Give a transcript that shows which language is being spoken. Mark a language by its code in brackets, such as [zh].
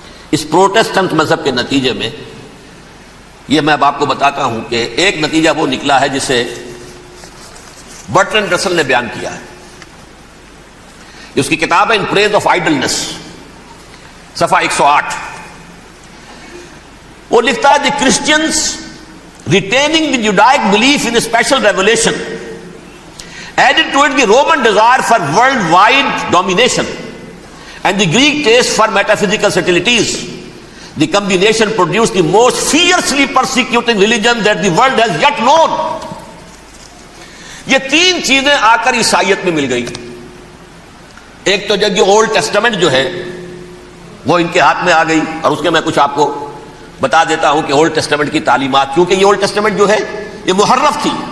[ur] اس Protestant مذہب کے نتیجے میں یہ میں اب آپ کو بتاتا ہوں کہ ایک نتیجہ وہ نکلا ہے جسے برٹرینڈ رسل نے بیان کیا ہے. اس کی کتاب ہے ان پریز آف آئیڈلنس، صفحہ 108. وہ لکھتا ہے [en] The Christians retaining the Judaic belief in a special revelation added to it the Roman desire for worldwide domination and the Greek taste for metaphysical subtleties. The combination produced the most fiercely persecuting religion that the world has yet known. [ur] یہ تین چیزیں آ کر عیسائیت میں مل گئی. ایک تو جب یہ اولڈ ٹیسٹمنٹ جو ہے وہ ان کے ہاتھ میں آ گئی، اور اس کے میں کچھ آپ کو بتا دیتا ہوں کہ اولڈ ٹیسٹمنٹ کی تعلیمات، کیونکہ یہ اولڈ ٹیسٹمنٹ جو ہے یہ محرف تھی.